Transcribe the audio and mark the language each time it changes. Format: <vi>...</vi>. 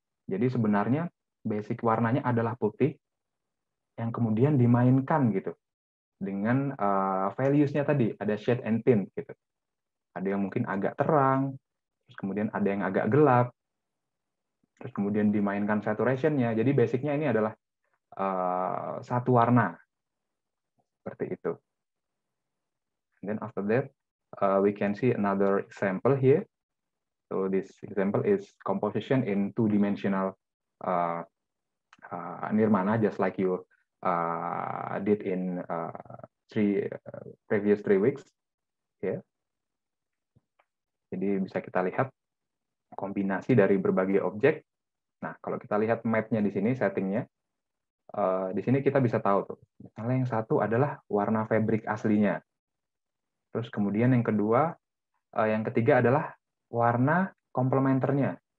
<id>Jadi sebenarnya basic warnanya adalah putih yang kemudian dimainkan gitu dengan values-nya tadi, ada shade and tint gitu. Ada yang mungkin agak terang, terus kemudian ada yang agak gelap, terus kemudian dimainkan saturation-nya. Jadi basic-nya ini adalah satu warna seperti itu.</id> <en>And then after that we can see another example here. So this example is composition in two-dimensional nirmana, just like you did in previous 3 weeks. Yeah.</en> <id>Jadi bisa kita lihat kombinasi dari berbagai objek Nah, kalau kita lihat map-nya di sini, settingnya, di sini kita bisa tahu tuh. Misalnya yang satu adalah warna fabric aslinya. Terus kemudian yang kedua, yang ketiga adalah warna komplementernya.</id>